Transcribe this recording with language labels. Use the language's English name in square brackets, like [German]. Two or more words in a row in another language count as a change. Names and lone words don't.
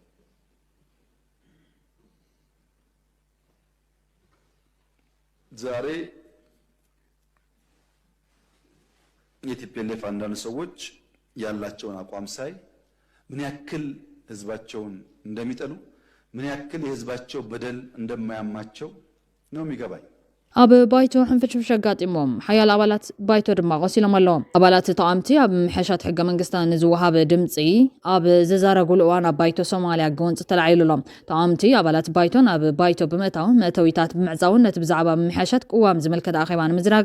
[Amharic] ዛሬ የቲፒኤልኤፍ አንዳንድ ሰዎች ያላቸውን አቋም ሳይ ምን ያክል ህዝባቸውን እንደሚጠሉ ምን ያክል የህዝባቸው በደል እንደማያማቸው ነው የሚገባኝ። [Tigrinya] ኣብ ባይቶ ሕንፍሽፍሽ ኣጋጢሞም ሓያል ኣባላት ባይቶ ድማ ቆሲሎም ኣለዎም። ኣባላት ተቃምቲ ኣብ ምሕሻት ሕገ መንግስቲ ንዝወሃበ ድምፂ ኣብ ዝዛረጉሉ እዋን ኣብ ባይቶ ሶማልያ ገወንፂ ተላዒሉሎም። ተቃምቲ ኣባላት ባይቶን ኣብ ባይቶ ብምእታው መእተዊታት ብምዕፃውን ነቲ ብዛዕባ ምሕሻት ቅዋም ዝምልከት ኣኼባ ንምዝራግ